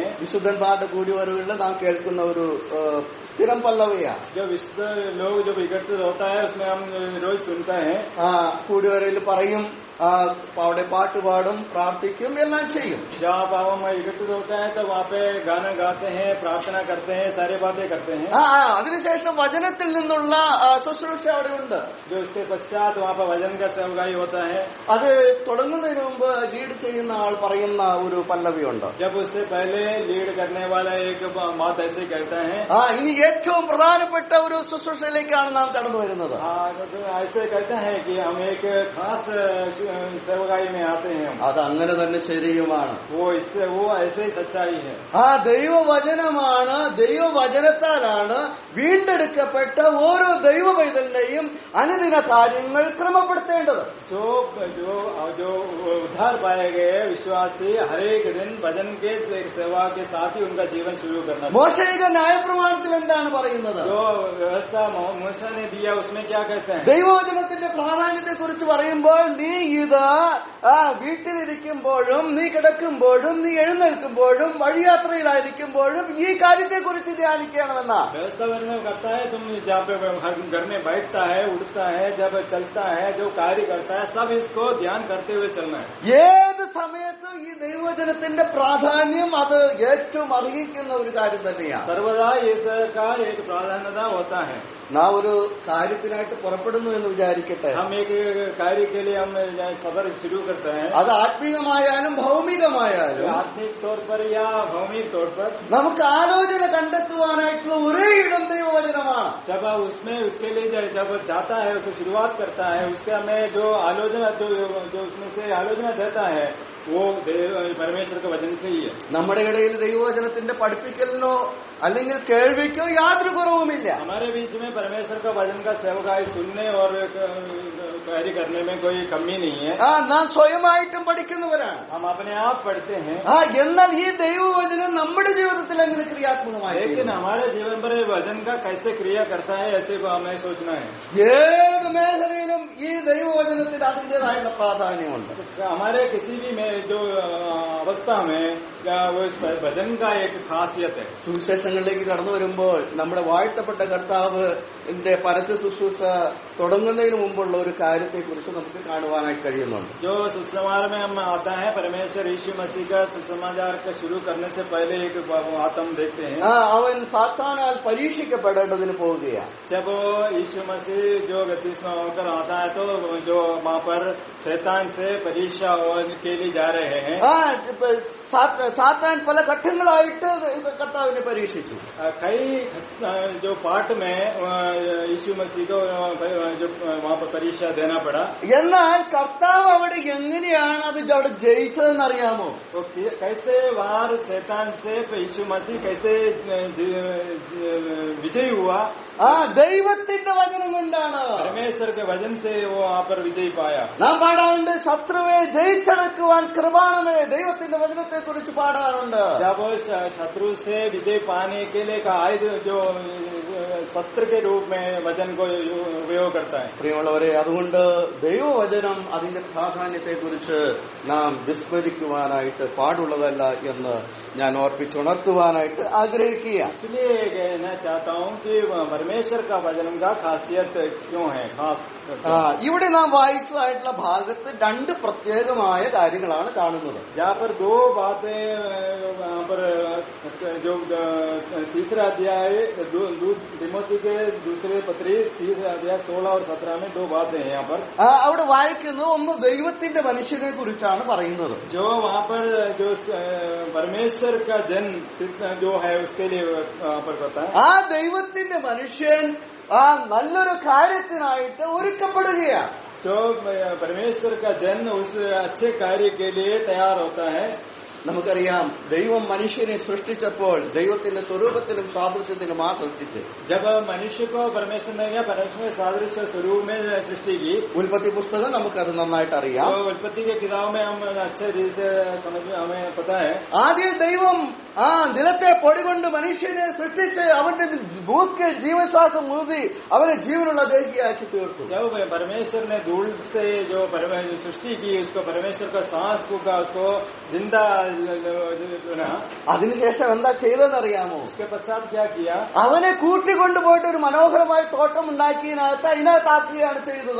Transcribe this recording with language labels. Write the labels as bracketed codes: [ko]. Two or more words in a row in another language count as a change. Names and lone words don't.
[ml] വിശുദ്ധന്മാരുടെ കൂടിവരവുകളിൽ നാം കേൾക്കുന്ന ഒരു സ്ഥിരം പല്ലവിയാണ്. [hi] जो विशुद्ध लोग जब एकत्रित होता है उसमें हम रोज सुनते हैं. [ml] കൂടിവരവിൽ പറയും, അവിടെ പാട്ട് പാടും, പ്രാർത്ഥിക്കും, എല്ലാം ചെയ്യും. [hi] जब हम एकत्रित होता है तब वहाँ पे गाना गाते हैं, प्रार्थना करते हैं, सारी बातें करते हैं. [ml] അതിനുശേഷം വചനത്തിൽ നിന്നുള്ള ശുശ്രൂഷ അവിടെയുണ്ട്. [hi] जो उसके पश्चात वहाँ पर वचन का सेवकाई होता है. [ml] അത് തുടങ്ങുന്നതിന് മുമ്പ് ലീഡ് ചെയ്യുന്ന ആൾ പറയുന്ന ഒരു പല്ലവിയുണ്ട്. [hi] जब उससे पहले लीड करने वाला एक बात ऐसे कहता है, [ml] ഇനി ഏറ്റവും പ്രധാനപ്പെട്ട ഒരു ശുശ്രൂഷയിലേക്കാണ് നാം കടന്നു വരുന്നത്. [hi] ऐसे कहता है कि हम एक खास सेवकाई में आते हैं. [ml] അത് അങ്ങനെ തന്നെ ശരിയുമാണ്. [hi] वो ऐसे ही सच्चाई है. [ml] ദൈവവചനമാണ്, ദൈവവചനത്താലാണ് വീണ്ടെടുക്കപ്പെട്ട ഓരോ ദൈവ പൈതലിന്റെയും അനുദിന കാര്യങ്ങൾ ക്രമപ്പെടുത്തേണ്ടത്. [hi] जो उद्धार पाए गए विश्वासी हर एक दिन भजन के सेवा के साथ ही उनका जीवन शुरू करना. [ml] മോശയിക ന്യായപ്രമാണത്തിൽ എന്താണ് പറയുന്നത്? [hi] जो व्यवस्था मूसा ने दिया उसमें क्या कहते हैं? [ml] ദൈവവചനത്തിന്റെ പ്രാധാന്യത്തെ കുറിച്ച് പറയുമ്പോൾ നീ ഇത് വീട്ടിലിരിക്കുമ്പോഴും നീ കിടക്കുമ്പോഴും നീ എഴുന്നേൽക്കുമ്പോഴും വഴിയാത്രയിലായിരിക്കുമ്പോഴും ഈ കാര്യത്തെക്കുറിച്ച് ധ്യാനിക്കണമെന്നാ. [hi] व्यवस्था करता है, तुम जहाँ पे घर में बैठता है, उठता है, जब चलता है, जो कार्य करता है, सब इसको ध्यान करते हुए चलना है. [ml] ഏത് സമയത്തും ഈ ദൈവവചനത്തിന്റെ പ്രാധാന്യം അത് ഏറ്റവും അറിയിക്കുന്ന ഒരു കാര്യം തന്നെയാണ്. [hi] सर्वदा इसका एक प्राधान्यता होता है. [ml] നാം ഒരു കാര്യത്തിനായിട്ട് പുറപ്പെടുന്നു എന്ന് വിചാരിക്കട്ടെ. [hi] हम एक कार्य के लिए हम सफर शुरू करते हैं. [ml] അത് ആത്മീയമായാലും ഭൗമികമായാലും [hi] आत्मिक तौर पर या भौमिक तौर पर [ml] നമുക്ക് ആലോചന കണ്ടെത്തുവാനായിട്ടുള്ള ഒരേ ഇടം ദൈവവചനമാണ്. [hi] जब उसमें उसके लिए जब जाता है, उसे शुरुआत करता है, उसके हमें जो आलोचना जो उसमें से आलोचना देता है वो परमेश्वर के वचन से ही है. [ml] നമ്മുടെ ഇടയിൽ ദൈവവചനത്തിന്റെ പഠിപ്പിക്കലിനോ അല്ലെങ്കിൽ കേൾവിക്കോ യാതൊരു കുറവുമില്ല. [hi] हमारे बीच में परमेश्वर का वचन का सेवकाई सुनने और कार्य करने में कोई कमी नहीं है. [ml] നാം സ്വയമായിട്ടും പഠിക്കുന്നവരാണ്. [hi] हम अपने आप पढ़ते हैं. [ml] എന്നാൽ ഈ ദൈവവചനം നമ്മുടെ ജീവിതത്തിൽ എങ്ങനെ ക്രിയാത്മകമായി, [hi] लेकिन हमारे जीवन पर वचन का कैसे क्रिया करता है ऐसे हमें सोचना है. [ml] ഏത് മേഖലയിലും ഈ ദൈവവചനത്തിന് അതിന്റേതായുള്ള പ്രാധാന്യമുണ്ട്. [hi] हमारे किसी भी में जो अवस्था में वो वचन का एक खासियत है. [ml] സുവിശേഷങ്ങളിലേക്ക് കടന്നു വരുമ്പോൾ നമ്മുടെ വാഴ്ത്തപ്പെട്ട കർത്താവിന്റെ പരസ്യ ശുശ്രൂഷ തുടങ്ങുന്നതിന് മുമ്പുള്ള ഒരു കാര്യത്തെക്കുറിച്ച് നമുക്ക് കാണുവാനായി കഴിയുന്നുണ്ട്. [hi] जो सुसमाचार में हम आता है, परमेश्वर यीशु मसीह का सुसमाचार का शुरू करने से पहले एक बात हम देखते हैं. [ml] അവൻ സാത്താനാൽ പരീക്ഷിക്കപ്പെടേണ്ടതിന് പോവുകയാണ്. [hi] जब यीशु मसीह जो बपतिस्मा होकर आता है तो जो वहाँ पर शैतान से परीक्षा के लिए जा रहे हैं. [ml] സാത്താൻ പല ഘട്ടങ്ങളായിട്ട് കർത്താവിനെ പരീക്ഷിച്ചു. [hi] कई जो पार्ट में यीशु मसीह को जो वहाँ पर परीक्षा देना पड़ा. [ml] എന്നാൽ കർത്താവ് അവിടെ എങ്ങനെയാണ് അത് അവിടെ ജയിച്ചതെന്ന് അറിയാമോ? [hi] तो कैसे वहाँ शैतान से यीशु मसीह कैसे विजयी हुआ? [ml] ദൈവത്തിന്റെ വചനം കൊണ്ടാണ്. [hi] परमेश्वर के वचन से वो वहाँ पर विजयी पाया. [ml] നാം പാടാറുണ്ട്, ശത്രുവെ ജയിച്ചടക്കുവാൻ കൃപാണമേ. ദൈവത്തിന്റെ വചനത്തെ കുറിച്ച് പാടാറുണ്ട്. [hi] जब शत्रु से विजय पाने के लिए का आयुध जो शस्त्र के रूप में वचन को उपयोग करता है। [ml] പ്രിയമുള്ളവരെ, അതുകൊണ്ട് ദൈവവചനം അതിന്റെ പ്രാധാന്യത്തെക്കുറിച്ച് നാം വിസ്മരിക്കുവാനായിട്ട് പാടുള്ളതല്ല എന്ന് ഞാൻ ഓർപ്പിച്ചുണർത്തുവാനായിട്ട് ആഗ്രഹിക്കുക. [hi] इसलिए कहना चाहता हूँ कि परमेश्वर का वचन का खासियत क्यों है, खास [ml] ഇവിടെ നാം വായിച്ചതായിട്ടുള്ള ഭാഗത്ത് രണ്ട് പ്രത്യേകമായ കാര്യങ്ങളാണ് കാണുന്നത്. [hi] यहाँ पर दो बातें, यहाँ पर जो तीसरा अध्याय तिमोथी के दूसरे पत्री तीसरा अध्याय 16 और 17 में दो बातें हैं यहाँ पर. [ml] അവിടെ വായിക്കുന്നത് ഒന്ന് ദൈവത്തിന്റെ മനുഷ്യനെ കുറിച്ചാണ് പറയുന്നത്. [hi] जो वहाँ पर जो परमेश्वर का जन्म जो है उसके लिए वहाँ पर बताया. [ml] ആ ദൈവത്തിന്റെ മനുഷ്യൻ ആ നല്ലൊരു കാര്യത്തിനായിട്ട് ഒരുക്കപ്പെടുകയാണ്. [hi] जो परमेश्वर का जन्म उस अच्छे कार्य के लिए तैयार होता है. [ml] നമുക്കറിയാം, ദൈവം മനുഷ്യനെ സൃഷ്ടിച്ചപ്പോൾ ദൈവത്തിന്റെ സ്വരൂപത്തിലും സാദൃശ്യത്തിലും സൃഷ്ടിച്ചു. [hi] जब मनुष्य को परमेश्वर ने या परमेश्वर ने सादृश्य स्वरूप में सृष्टि की. [ml] ഉൽപ്പത്തി പുസ്തകം നമുക്കത് നന്നായിട്ട് അറിയാം. [hi] तो उत्पत्ति के किताब में हम अच्छे रीति से समझ में हमें पता है. [ml] ആദ്യം ദൈവം നിലത്തെ പൊടികൊണ്ട് മനുഷ്യനെ സൃഷ്ടിച്ച് അവന്റെ ഭൂസ്കിൽ ജീവശ്വാസം ഊതി അവനെ ജീവനുള്ള ദേഹിയാക്കി തീർത്തു. [hi] जब परमेश्वर ने धूल से जो सृष्टि की, उसको परमेश्वर का सांस फूका, उसको जिंदा. [ml] അതിനുശേഷം എന്താ ചെയ്തതെന്നറിയാമോ? [hi] उसके पश्चात क्या किया? [ml] അവനെ കൂട്ടിക്കൊണ്ടുപോയിട്ട് ഒരു മനോഹരമായ തോട്ടം ഉണ്ടാക്കിയതിനകത്ത് അതിനകത്താക്കുകയാണ് ചെയ്തത്.